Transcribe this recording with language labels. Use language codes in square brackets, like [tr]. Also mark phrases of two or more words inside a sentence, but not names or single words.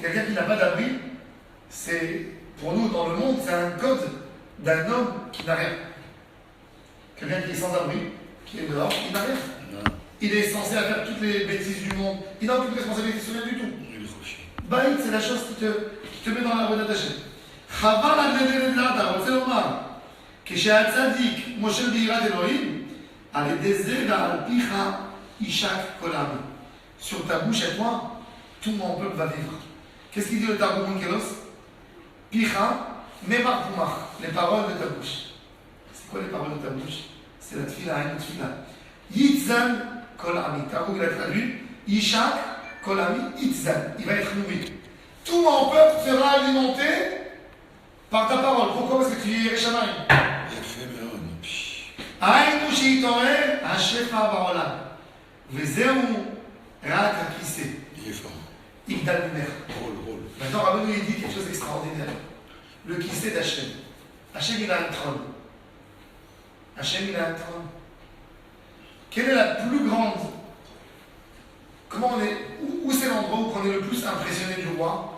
[fr] Quelqu'un qui n'a pas d'abri, c'est, pour nous dans le monde, c'est un code d'un homme qui n'a rien. Quelqu'un qui est sans abri, qui est dehors, il n'a rien. Il est censé faire toutes les bêtises du monde. Il n'a aucune responsabilité sur rien du tout. Baït, c'est la chose qui te met dans la route d'attaché. Chaval à Dedet, [he] רוצה לומר, כשהצדיק מושל ביראת אלוהים, על ידי זה ועל פיך יישק כל העמים. [fr] Sur ta bouche et toi, tout mon peuple va vivre. Qu'est-ce qu'il dit le Targum Onkelos? [arc] פיך, מימר פומך, [fr] les paroles de ta bouche. C'est quoi les paroles de ta bouche? C'est la tfila, une tfila. [arc] יתזן כל עמי. [fr] Targum il a traduit, [he] ישק כל עמי, [fr] Yitzan. Il va être nourri. Tout mon peuple sera alimenté par ta parole. Pourquoi? Parce que tu es [he] יראת שמים. היינו שיתעורר השפע בעולם, וזהו רק הכיסא. יגדל ממך. [fr] Maintenant, Rabbeinu il dit quelque chose d'extraordinaire. Le kissé d'Hachem. Hachem il a un trône. Hachem il a un trône. Quelle est la plus grande? Comment on est? Où c'est l'endroit où on est le plus impressionné du roi?